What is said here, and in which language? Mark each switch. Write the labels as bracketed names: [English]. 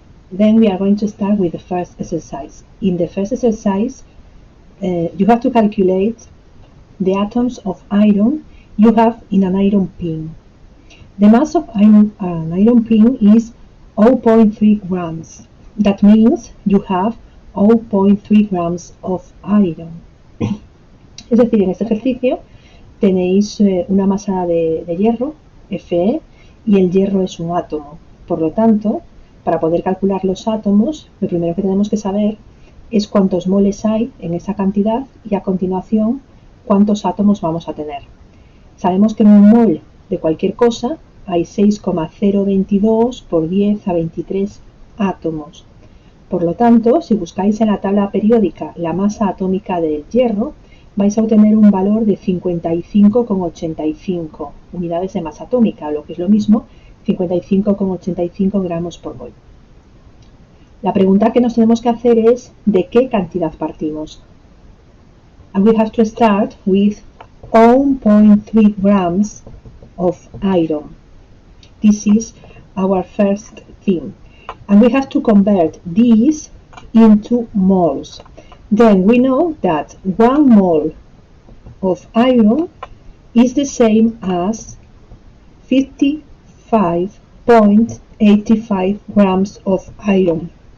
[English] Then we are going to start with the first exercise. In the first exercise, you have to calculate the atoms of iron you have in an iron pin. The mass of an iron pin is 0.3 grams. That means you have 0.3 grams of iron. [Spanish] Es decir, en este ejercicio tenéis una masa de hierro, Fe, y el hierro es un átomo. Por lo tanto, para poder calcular los átomos, lo primero que tenemos que saber es cuántos moles hay en esa cantidad y a continuación cuántos átomos vamos a tener. Sabemos que en un mol de cualquier cosa hay 6,022 por 10 a 23 átomos. Por lo tanto, si buscáis en la tabla periódica la masa atómica del hierro, vais a obtener un valor de 55,85 unidades de masa atómica, lo que es lo mismo, 55,85 gramos por mol. La pregunta que nos tenemos que hacer es ¿de qué cantidad partimos? [English] And we have to start with 0.3 grams of iron. This is our first thing. And we have to convert this into moles. Then we know that 1 mole of iron is the same as 55.85 grams of iron.